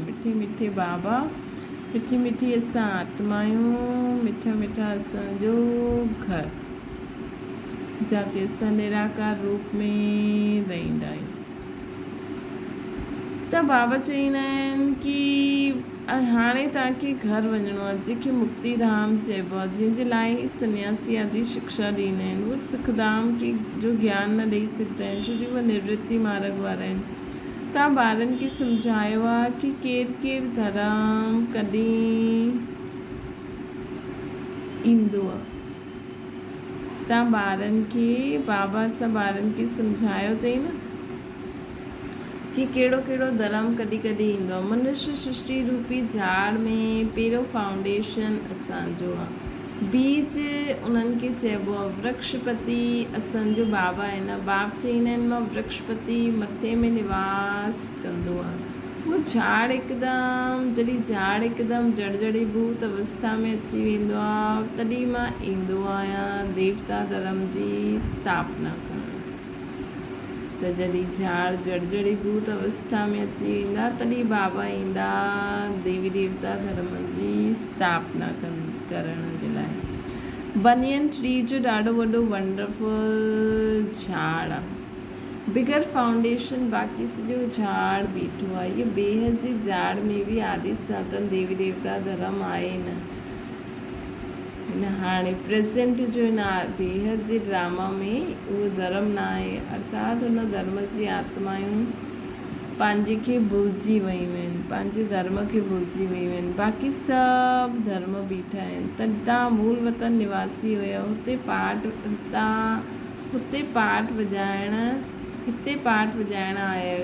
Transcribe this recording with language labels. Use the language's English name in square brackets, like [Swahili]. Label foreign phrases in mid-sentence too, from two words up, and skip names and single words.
[Sindhi] मिठे मिठे बाबा, मिठी मिठी असां आत्मायूं, मिठा मिठा असांजो घरु, जिते असां निराकार रूप में रहंदा आहियूं। त बाबा चईंदा आहिनि कि हाणे तव्हांखे घरु वञिणो आहे, जंहिंखे मुक्तिधाम चइबो आहे, जंहिंजे लाइ सन्यासी आदि शिक्षा ॾींदा आहिनि। उहे सुखधाम खे जो ज्ञान न ॾेई सघंदा आहिनि, छो जो उहे निवृत्ति मार्ग वारा आहिनि। तव्हां ॿारनि खे सम्झायो आहे कि केरु केरु धर्म कॾहिं ईंदो आहे। तव्हां ॿारनि खे, बाबा सां ॿारनि खे सम्झायो अथई न कि कहिड़ो कहिड़ो धर्म कॾहिं कॾहिं ईंदो आहे। मनुष्य सृष्टि रूपी झाड़ में पहिरियों फाउंडेशन असांजो आहे। बीज उन्हनि खे चइबो आहे वृक्षपति। असांजो बाबा आहिनि, बाप चईंदा आहिनि मां वृक्षपति मथे में निवास कंदो आहे। उहो झाड़ हिकदमि जॾहिं झाड़ हिकदमि जड़जड़ीभूत अवस्था में अची वेंदो आहे तॾहिं मां ईंदो आहियां देवता धर्म जी स्थापना करणु। त जॾहिं झाड़ जड़जड़ीभूत अवस्था में अची वेंदा तॾहिं बाबा ईंदा देवी देवता धर्म जी स्थापना करण जे लाइ। [English] banyan tree [Sindhi] जो ॾाढो वॾो वंडरफुल झाड़ आहे, बिगर फाउंडेशन बाक़ी सॼो झाड़ बीठो आहे। इहे बेहद जी झाड़ में बि आदि सनातन देवी देवता धर्म आहे न। हिन हाणे प्रेज़ेंट जो हिन बेहद जे ड्रामा में उहो धर्म न आहे, अर्थात हुन धर्म जी आत्मायूं पंहिंजे खे भुलिजी वियूं आहिनि, पंहिंजे धर्म खे भुलिजी वियूं आहिनि। बाक़ी सभु धर्म बीठा आहिनि। तव्हां मूल वतन निवासी हुया, हुते पाठ वॼाइण आया आहियो।